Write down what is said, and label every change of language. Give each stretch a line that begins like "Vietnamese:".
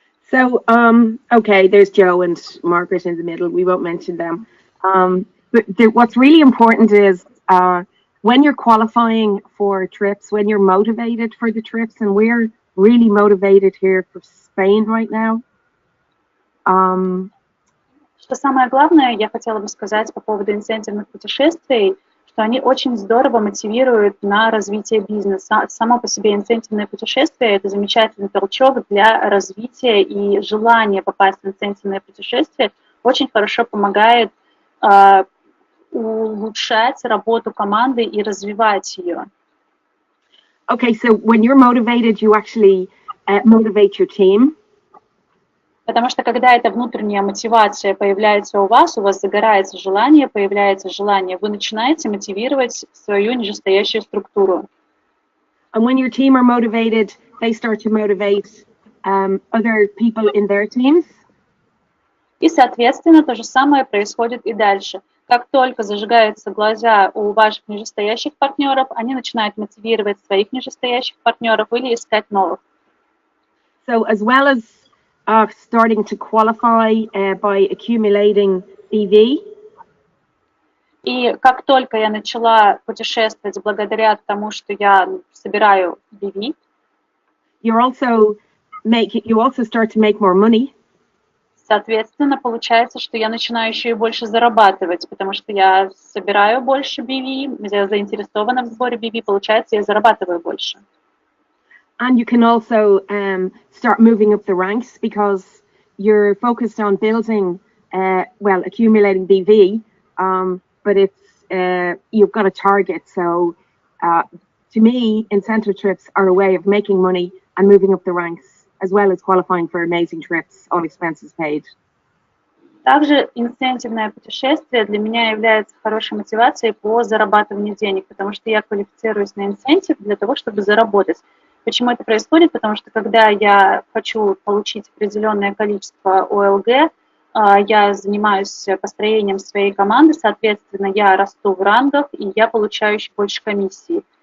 English: So, okay, there's Joe and Margaret in the middle. We won't mention them. But what's really important is when you're qualifying for trips, when you're motivated for the trips, and we're really motivated here for Spain right now.
Russian: Что самое главное, я хотела бы сказать по поводу инцентивных путешествий, что они очень здорово мотивируют на развитие бизнеса. Само по себе инцентивное путешествие – это замечательный толчок для развития, и желание попасть в инцентивное путешествие очень хорошо помогает улучшать работу команды и развивать ее.
English: Okay, so when you're motivated, you actually motivate your team.
Russian: Потому что когда эта внутренняя мотивация появляется у вас загорается желание, появляется желание, вы начинаете мотивировать свою нижестоящую структуру.
English: And when your team are motivated, they start to motivate other people in their teams.
Russian: И, соответственно, то же самое происходит и дальше. Как только зажигаются глаза у ваших нижестоящих партнеров, они начинают мотивировать своих нижестоящих партнеров или искать новых.
English: So as well as starting to qualify by accumulating BV,
Russian: и как только я начала путешествовать благодаря тому, что я собираю BV,
English: you also start to make more money.
Russian: Соответственно, получается, что я начинаю еще и больше зарабатывать, потому что я собираю больше BV, я заинтересована в сборе BV, получается, я зарабатываю больше.
English: And you can also start moving up the ranks because you're focused on building, accumulating BV, but you've got a target. So to me, incentive trips are a way of making money and moving up the ranks, as well as qualifying for amazing trips, all expenses paid.
Russian: Также инцентивное путешествие для меня является хорошей мотивацией по зарабатыванию денег, потому что я квалифицируюсь на инцентив для того, чтобы заработать. Почему это происходит? Потому что когда я хочу получить определенное количество ОЛГ, я занимаюсь построением своей команды, соответственно, я расту в рангах, и я получаю еще больше комиссий.